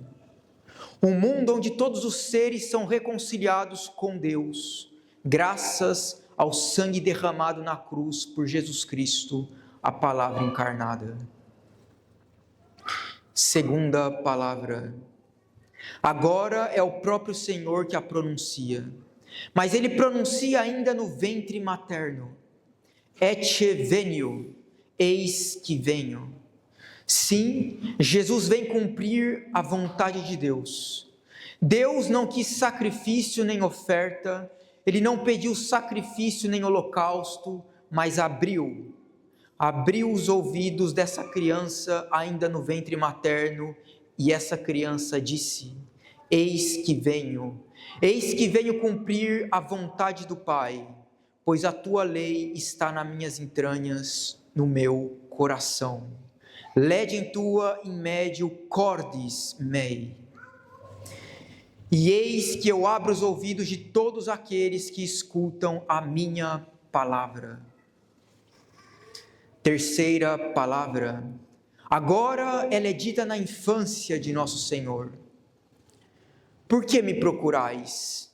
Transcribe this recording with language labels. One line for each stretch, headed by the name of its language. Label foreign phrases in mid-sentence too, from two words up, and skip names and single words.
Portuguese: Um mundo onde todos os seres são reconciliados com Deus, graças ao sangue derramado na cruz por Jesus Cristo, a palavra encarnada. Segunda palavra. Agora é o próprio Senhor que a pronuncia, mas ele pronuncia ainda no ventre materno.
Latin: Ecce venio,
Portuguese: eis que venho. Sim, Jesus vem cumprir a vontade de Deus. Deus não quis sacrifício nem oferta, ele não pediu sacrifício nem holocausto, mas abriu os ouvidos dessa criança ainda no ventre materno, e essa criança disse: eis que venho cumprir a vontade do Pai, pois a tua lei está nas minhas entranhas, no meu coração.
Latin: Legem tua in medio cordis mei.
Portuguese: E eis que eu abro os ouvidos de todos aqueles que escutam a minha palavra. Terceira palavra. Agora ela é dita na infância de nosso Senhor. Por que me procurais?